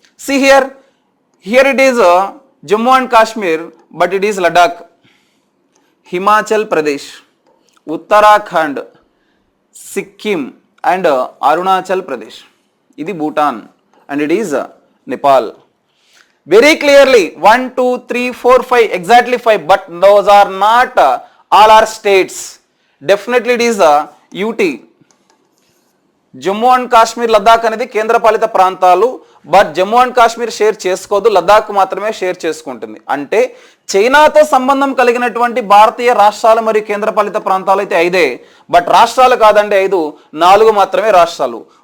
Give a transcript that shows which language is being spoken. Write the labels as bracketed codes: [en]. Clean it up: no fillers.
[en] See here it is Jammu and Kashmir, but it is Ladakh, Himachal Pradesh, Uttarakhand, Sikkim and Arunachal Pradesh. [te] ఇది Bhutan [en] And it is Nepal. very clearly 1 2 3 4 5 exactly 5, but those are not all our states. Definitely it is a UT. [te] Jammu and Kashmir, Ladakh అనేది కేంద్రపాలిత ప్రాంతాలు, but Jammu and Kashmir share చేసుకోదు, లద్దాఖ్ మాత్రమే share చేసుకుంటుంది. అంటే చైనాతో సంబంధం కలిగినటువంటి భారతీయ రాష్ట్రాలు మరియు కేంద్రపాలిత ప్రాంతాలు అయితే 5, బట్ రాష్ట్రాలు కాదండి 5, 4 మాత్రమే రాష్ట్రాలు.